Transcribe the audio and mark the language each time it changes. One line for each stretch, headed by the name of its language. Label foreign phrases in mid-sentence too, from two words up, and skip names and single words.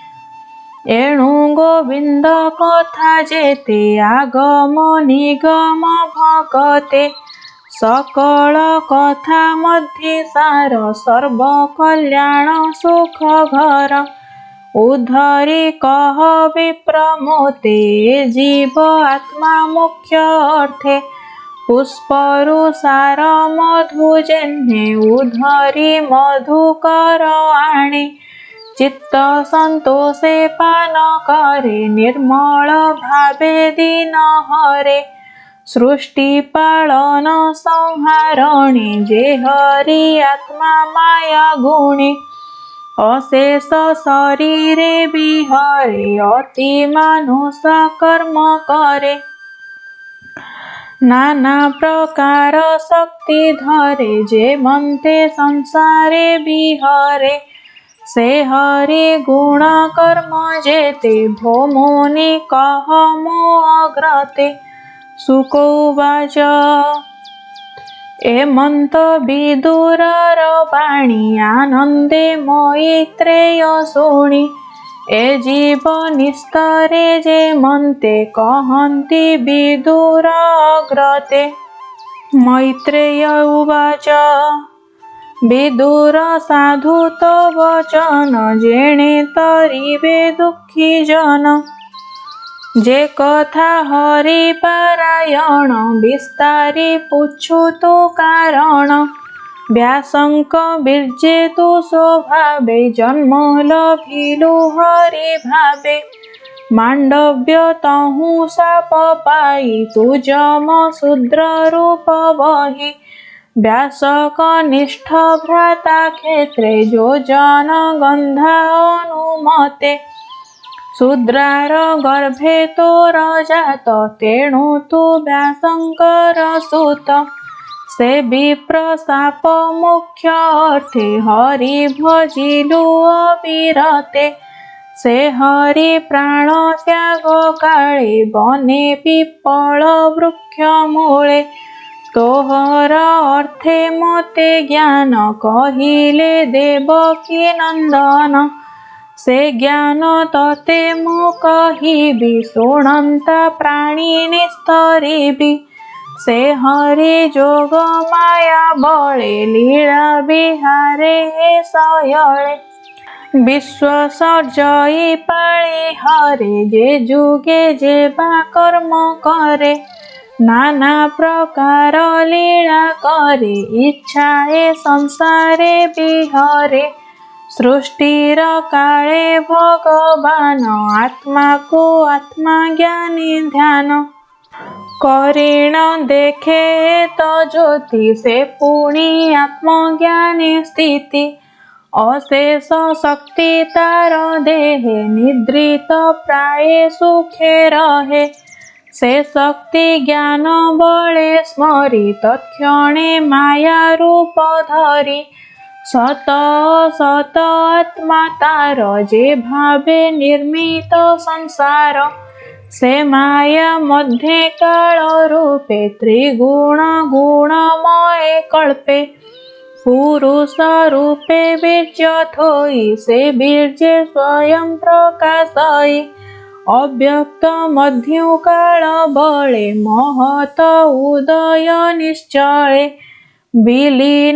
Odia: ଏଣୁ ଗୋବିନ୍ଦ କଥା ଯେତେ ଆଗମ ନିଗମ ଭଗତେ ସକଳ କଥା ମଧ୍ୟେ ସାର ସର୍ବ କଲ୍ୟାଣ ସୁଖ ଘର ଉଦ୍ଧରି କହ ବିପ୍ର ମୋତେ ଜୀବ ଆତ୍ମା ମୁଖ୍ୟ ଅର୍ଥେ ପୁଷ୍ପରୁ ସାର ମଧୁ ଯେହ୍ନେ ଉଦ୍ଧରି ମଧୁକର ଆଣେ ଚିତ୍ତ ସନ୍ତୋଷେ ପାନ କରେ ନିର୍ମଳ ଭାବେ ଦୀନ ହରେ ସୃଷ୍ଟି ପାଳନ ସଂହାରଣେ ଯେ ହରି ଆତ୍ମା ମାୟା ଗୁଣେ ଅଶେଷ ଶରୀରେ ବିହରେ ଅତି ମାନୁଷ କର୍ମ କରେ ନାନା ପ୍ରକାର ଶକ୍ତି ଧରେ ଯେ ମନ୍ତେ ସଂସାରେ ବିହରେ ସେ ହରି ଗୁଣ କର୍ମ ଯେତେ ଭୋମୁନି କହ ମୋ ଅଗ୍ରତେ ଶୁକୋବାଚ ଏମନ୍ତ ବିଦୁରର ବାଣୀ ଆନନ୍ଦେ ମୈତ୍ରେୟ ଶୁଣି ଏ ଜୀବ ନିସ୍ତରେ ଯେ ମନ୍ତେ କହନ୍ତି ବିଦୁର ଅଗ୍ରତେ ମୈତ୍ରେୟ ଉବାଚ ବିଦୁର ସାଧୁ ତୋ ବଚନ ଯେଣେ ତରିବେ ଦୁଖୀ ଜନ ଯେ କଥା ହରି ପାରାୟଣ ବିସ୍ତାରି ପୁଛୁ ତୋ କାରଣ ବ୍ୟାସଙ୍କ ବୀର୍ଯ୍ୟେ ତୁ ସ୍ୱଭାବେ ଜନ୍ମ ଲଭିଲୁ ହରି ଭାବେ ମାଣ୍ଡବ୍ୟ ତହୁ ଶାପ ପାଇ ତୁ ଯମ ଶୂଦ୍ର ରୂପ ବହି ବ୍ୟାସକ ନିଷ୍ଠ ଭ୍ରାତା କ୍ଷେତ୍ରେ ଯୋ ଜନ ଗନ୍ଧା ଅନୁମତେ ଶୂଦ୍ରାର ଗର୍ଭେ ତୋର ଜାତ ତେଣୁ ତୁ ବ୍ୟାସଙ୍କର ସୁତ ସେ ବିପ୍ର ଶାପ ମୁଖ୍ୟ ଅର୍ଥେ ହରି ଭଜିଲୁ ଅବିରତେ ସେ ହରି ପ୍ରାଣ ତ୍ୟାଗ କାଳେ ବନେ ପିପ୍ପଳ ବୃକ୍ଷ ମୂଳେ ତୋହର ଅର୍ଥେ ମତେ ଜ୍ଞାନ କହିଲେ ଦେବକୀ ନନ୍ଦନ ସେ ଜ୍ଞାନ ତତେ ମୁ କହିବି ଶୁଣନ୍ତା ପ୍ରାଣୀ ନିସ୍ତରିବି ସେ ହରି ଯୋଗ ମାୟା ବଳେ ଲୀଳା ବିହାରେ ହେ ସୟଳେ ବିଶ୍ୱ ସର୍ଜଇ ପାଳି ହରେ ଯେ ଯୁଗେ ଯେ ବା କର୍ମ କରେ ନାନା ପ୍ରକାର ଲୀଳା କରେ ଇଚ୍ଛା ଏ ସଂସାରେ ବିହରେ ସୃଷ୍ଟିର କାଳେ ଭଗବାନ ଆତ୍ମା କୋ ଆତ୍ମା ଜ୍ଞାନୀ ଧ୍ୟାନ କରେଣ ଦେଖେ ତୋ ଜ୍ୟୋତି ସେ ପୁଣି ଆତ୍ମଜ୍ଞାନେ ସ୍ଥିତି ଅଶେଷ ଶକ୍ତି ତାର ଦେହେ ନିଦ୍ରିତ ପ୍ରାୟେ ସୁଖେ ରହେ ସେ ଶକ୍ତି ଜ୍ଞାନ ବଳେ ସ୍ମରି ତତ୍କ୍ଷଣେ ମାୟା ରୂପ ଧରି ସତ ସତ ଆତ୍ମା ତାର ଯେ ଭାବେ ନିର୍ମିତ ସଂସାର ସେ ମାୟା ମଧ୍ୟେ କାଳ ରୂପେ ତ୍ରିଗୁଣ ଗୁଣମୟ କଳ୍ପେ ପୁରୁଷ ରୂପେ ବୀର୍ଯ୍ୟ ଥୋଇ ସେ ବୀର୍ଯ୍ୟେ ସ୍ୱୟଂ ପ୍ରକାଶଇ ଅବ୍ୟକ୍ତ ମଧ୍ୟୁ କାଳ ବଳେ ମହତ ଉଦୟ ନିଶ୍ଚଳେ ବିଲୀନ